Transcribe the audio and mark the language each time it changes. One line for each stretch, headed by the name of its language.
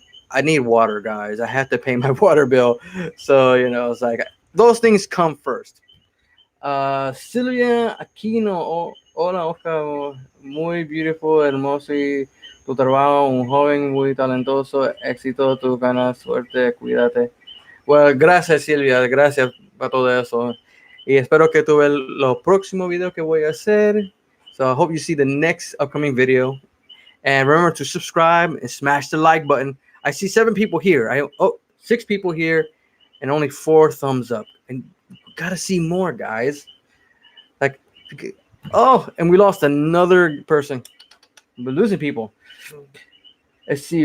English: I need water, guys. I have to pay my water bill, so it's like those things come first.
Spanish: Silvia Aquino, hola Oscar, muy
English: beautiful,
Spanish: hermoso y tu trabajo, un joven muy talentoso, éxito, tus ganas, suerte, cuídate.
English: Well,
Spanish: gracias Silvia, gracias para todo eso. Y espero que tú veas los próximos videos que voy a hacer.
English: So I hope you see the next upcoming video. And remember to subscribe and smash the like button. I see 7 people here. 6 people here and only 4 thumbs up. And gotta see more, guys. Like, oh, and we lost another person. We're losing people. Let's see.